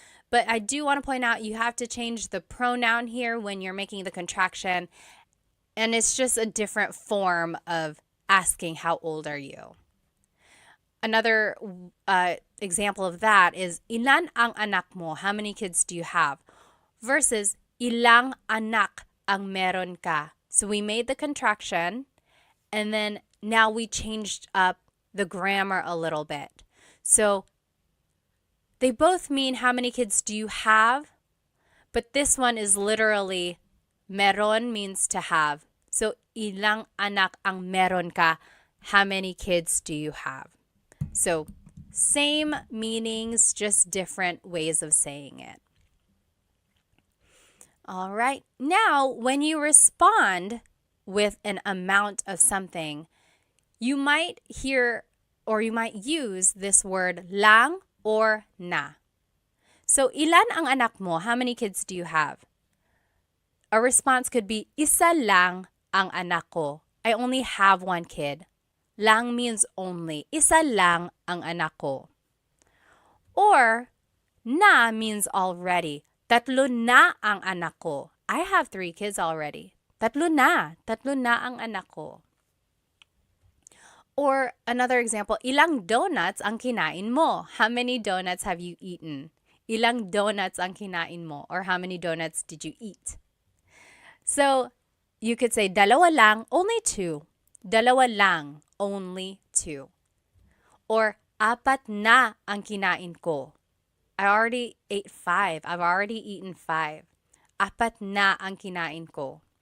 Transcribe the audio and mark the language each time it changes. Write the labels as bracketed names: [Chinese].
[English] But I do want to point out you have to change the pronoun here when you're making the contraction, and it's just a different form of asking how old are you. Another example of that is [Filipino] ilan ang anak mo? [English] How many kids do you have? [Filipino] Versus ilang anak ang meron ka? [English] So we made the contraction, and then now we changed up the grammar a little bit. So they both mean how many kids do you have, but this one is literally meron means to have. [Filipino] So ilang anak ang meron ka? [English] How many kids do you have? So same meanings, just different ways of saying it. All right. Now, when you respond with an amount of something, you might hear or you might use this word lang or na. So, [Filipino] ilan ang anak mo? [English] How many kids do you have? A response could be, [Filipino] isa lang ang anak ko. [English] I only have one kid. Lang means only. [Filipino] Isa lang ang anak ko. [English] Or, na means already. [Filipino] Tatlo na ang anak ko. [English] I have 3 kids already. [Filipino] Tatlo na ang anak ko. [English] Or another example, [Filipino] ilang donuts ang kinain mo? [English] How many donuts have you eaten? [Filipino] Ilang donuts ang kinain mo? [English] Or how many donuts did you eat? So, you could say, [Filipino] dalawa lang, [English] only 2. [Filipino] Dalawa lang, [English] only 2. [Filipino] Or, apat na ang kinain ko. [English] I already ate 5. I've already eaten 5. [Filipino] Apat na ang kinain ko.